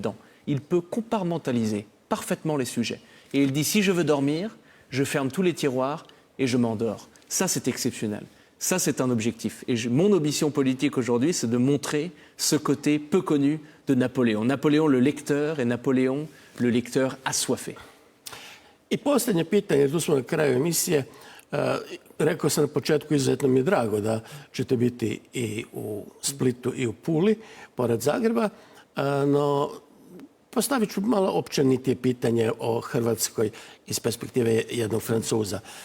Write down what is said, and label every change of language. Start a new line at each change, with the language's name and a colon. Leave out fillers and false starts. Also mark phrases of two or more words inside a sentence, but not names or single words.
French: » Il peut compartimentaliser parfaitement les sujets. Et il dit, si je veux dormir, je ferme tous les tiroirs et je m'endors. Ça, c'est exceptionnel. Ça, c'est un objectif. Et mon ambition politique aujourd'hui, c'est de montrer ce côté peu connu de Napoléon. Napoléon le lecteur et Napoléon le lecteur assoiffé.
Croatian: I posljednje pitanje, jer tu smo na kraju emisije. Rekao sam na početku, izuzetno mi je drago da ćete biti i u Splitu i u Puli, pored Zagreba, no postavit ću malo općenitije pitanje o Hrvatskoj iz perspektive jednog Francuza.